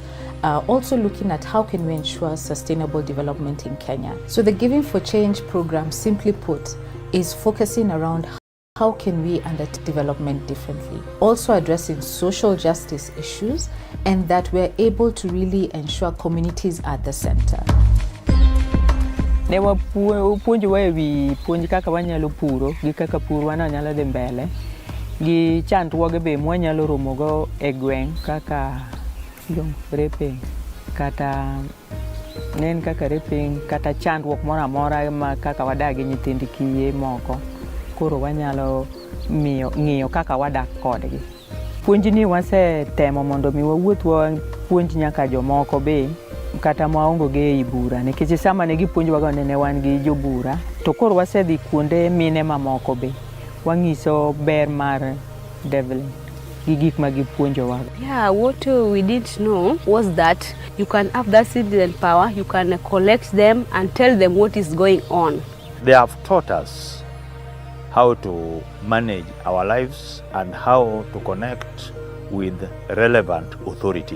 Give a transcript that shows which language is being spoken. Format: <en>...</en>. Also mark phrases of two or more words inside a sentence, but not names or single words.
<en>Also looking at how can we ensure sustainable development in Kenya. So the Giving for Change program, simply put, is focusing around how can we undertake development differently. Also addressing social justice issues, and that we're able to really ensure communities are at the center.</en> <luo>Ne wapuonjowa ewi puonj kaka wanyalo puro gi kaka pur wanyalo dhi mbele gi chandruoge be mwanyalo romogo e gweng' kaka repeng kata nen kaka repeng kata chandruok moro amora ma kaka wadak gi nyithind kiye moko, koro wanyalo ng'iyo kaka wadak kodgi. Puonjni wasetemo mondo mi wawuoth puonj nyaka jomoko be kata maongo ge ibura, nikech sama ne gipuonjwago ne wan gi jobura, to koro wasedhi kuonde mine mamoko be wangiso ber mar development gi gik ma gipuonjowa.</luo> <en>Yeah, what we didn't know was that you can have that citizen power, you can collect them and tell them what is going on. They have taught us how to manage our lives and how to connect with relevant authorities.</en>